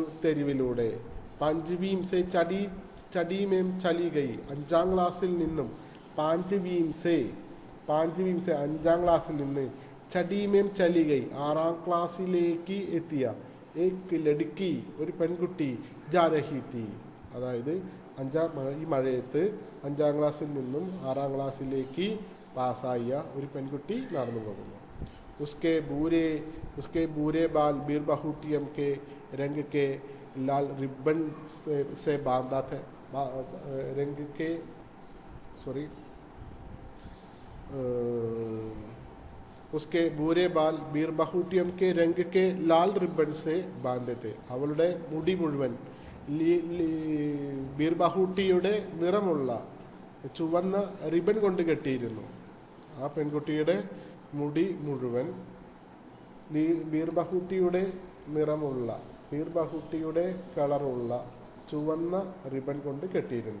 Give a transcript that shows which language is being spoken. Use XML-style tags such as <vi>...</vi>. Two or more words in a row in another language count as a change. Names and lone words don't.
<ml>തെരുവിലൂടെ</ml> <hi>पाँचवीं से छठी में चली गई</hi> <ml>5ാം ക്ലാസ്സിൽ നിന്നും</ml> <hi>पाँचवीं से</hi> <ml>5ാം ക്ലാസ്സിൽ നിന്ന്</ml> <hi>छठी में चली गई</hi> <ml>6ാം ക്ലാസ്സിലേക്ക് എത്തിയ</ml> <hi>एक लड़की</hi> <ml>ഒരു പെൺകുട്ടി</ml> <hi>जा रही थी</hi> <ml>അതായത് ഈ മഴയത്ത് 5ാം ക്ലാസ്സിൽ നിന്നും 6ാം ക്ലാസ്സിലേക്ക് പാസ്സായ ഒരു പെൺകുട്ടി നടന്നു പോകുന്നു.</ml> <hi>उसके बूरे बाल बीरबहूटियम के रंग के लाल रिबन से बांधा थे. उसके बूरे बाल बीरबहूटियम के रंग के लाल रिबन से बांधे थे.</hi> <ml>അവളുടെ മുടി മുഴുവൻ ബീർബഹൂട്ടിയുടെ നിറമുള്ള ചുവന്ന റിബൺ കൊണ്ട് കെട്ടിയിരുന്നു. ആ പെൺകുട്ടിയുടെ മുടി മുഴുവൻ ബീർബഹൂട്ടിയുടെ കളറുള്ള ചുവന്ന റിബൺ കൊണ്ട് കെട്ടിയിരുന്നു.</ml>